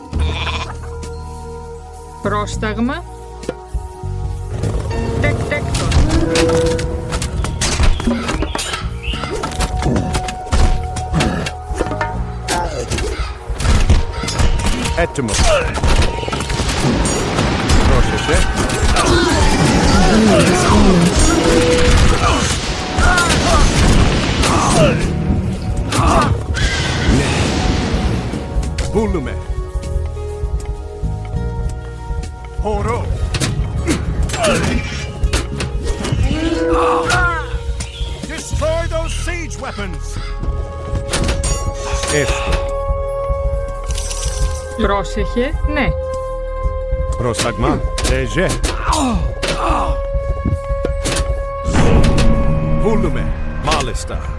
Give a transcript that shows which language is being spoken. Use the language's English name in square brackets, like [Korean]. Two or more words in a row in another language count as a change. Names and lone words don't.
[Greek] Πρόσταγμα. Τέκτον. Έτοιμος. Πρόσεχε. Volume. Horo. [English] Destroy those siege weapons. Esto. [Greek] Πρόσεχε, ναι. Πρόσταγμα. Λέγε. Volume. Μάλιστα.